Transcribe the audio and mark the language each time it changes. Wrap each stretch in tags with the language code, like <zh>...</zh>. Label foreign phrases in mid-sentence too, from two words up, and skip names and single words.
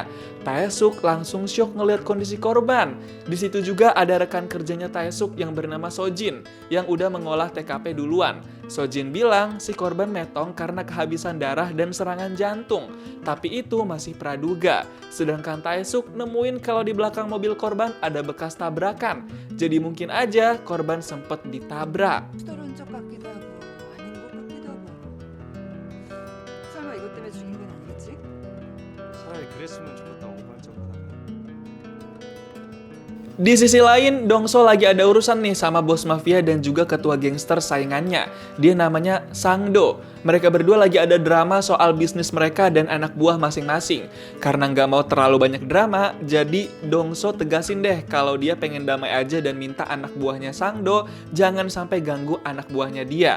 <id>Tae-suk langsung syok ngelihat kondisi korban. Di situ juga ada rekan kerjanya Tae-suk yang bernama Sojin yang udah mengolah TKP duluan. Sojin bilang si korban metong karena kehabisan darah dan serangan jantung. Tapi itu masih praduga. Sedangkan Tae-suk nemuin kalau di belakang mobil korban ada bekas tabrakan. Jadi mungkin aja korban sempat ditabrak.</id> <ko>떨어진 적 같기도 하고 아닌 것 같기도 하고 설마 이것 때문에 죽인 건 아니겠지? 차라리 그랬으면 좋겠다고 발전하다가</ko> <id>Di sisi lain, Dong-so lagi ada urusan nih sama bos mafia dan juga ketua gangster saingannya. Dia namanya Sang-do. Mereka berdua lagi ada drama soal bisnis mereka dan anak buah masing-masing. Karena nggak mau terlalu banyak drama, jadi Dong-so tegasin deh kalau dia pengen damai aja dan minta anak buahnya Sang-do jangan sampai ganggu anak buahnya dia.</id>